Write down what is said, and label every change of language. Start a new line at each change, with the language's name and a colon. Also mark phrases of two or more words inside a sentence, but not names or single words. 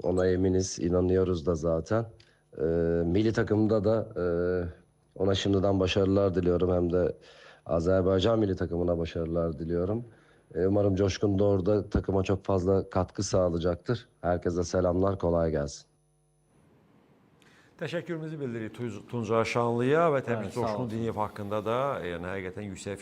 Turkish: Ona eminiz, inanıyoruz da zaten. Milli takımda da ona şimdiden başarılar diliyorum. Hem de Azerbaycan milli takımına başarılar diliyorum. Umarım Coşkun da orada takıma çok fazla katkı sağlayacaktır. Herkese selamlar, kolay gelsin.
Azerbaijani: Təşəkkürümüzü bildiririk Tuncay Şanlıya və təbii ki, Sağ Coşqun olsun. Diniyev haqqında da yəni həqiqətən yüksək